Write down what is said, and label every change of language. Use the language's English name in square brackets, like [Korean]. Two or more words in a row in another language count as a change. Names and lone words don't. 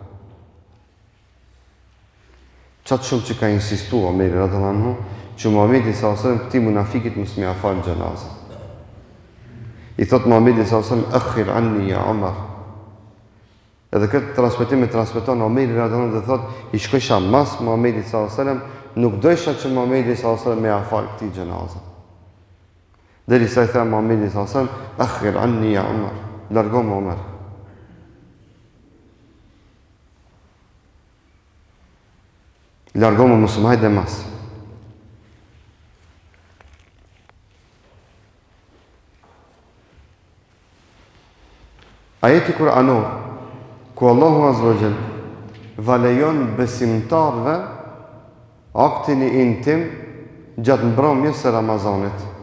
[Albanian] Qatë shumë që ka insistu Omeri [Arabic] رضي الله عنه [Albanian] që Muhamedi [Arabic] صلى الله عليه وسلم [Albanian] këtij munafikit mos me afal xhenazën. I thot [Arabic] Muhamedi صلى الله عليه وسلم, "أخر عني يا عمر." [Albanian] Edhe këtë transmetim e transmeton Omeri [Arabic] رضي الله عنه [Albanian] dhe thot, i shkojsha mas Muhamedi [Arabic] صلى الله عليه وسلم, [Albanian] nuk dojsha që Muhamedi [Arabic] صلى الله عليه وسلم [Albanian] me afal këtij xhenazën. Derisa i tha [Arabic] Muhamedi صلى الله عليه وسلم, "أخر عني يا عمر." [Albanian] Largo më Umar. Largo më mos më hajde mas. Ajeti kuranor, ku Allahu [Arabic] عز وجل [Albanian] valejon besimtarve aktin e intim gjatë mbrëmjes së Ramazanit.